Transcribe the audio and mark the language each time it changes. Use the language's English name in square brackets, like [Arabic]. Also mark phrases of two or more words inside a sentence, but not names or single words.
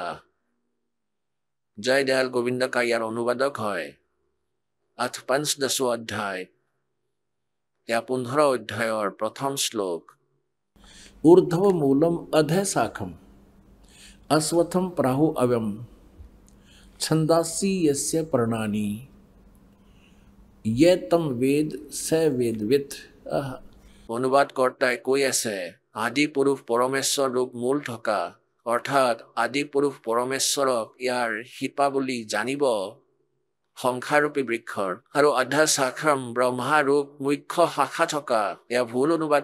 [Assamese] জয় দয়াল গোবিন্দ কা ইয়াৰ অনুবাদক হয়। 15 অধ্যায়, এয়া 15 অধ্যায়ৰ 1ম শ্লোক। [Sanskrit] ঊৰ্ধ্ব মূলম অধ শাখম অশ্বথম প্ৰাহু অব্যম ছন্দাসি यस्य पर्णानि ये तम वेद स वेदवित्। [Assamese] অনুবাদ কৰ্তাই কৈ আছে, আদি পুৰুষ পৰমেশ্বৰ ৰূপ মূল থকা, অৰ্থাৎ আদি পুৰুষ পৰমেশ্বৰক ইয়াৰ শিপা বুলি জানিব সংখ্যাৰূপী বৃক্ষৰ আৰু অধা শাখাম ব্ৰহ্মাৰূপ মুখ্য শাখা থকা এয়া ভুল অনুবাদ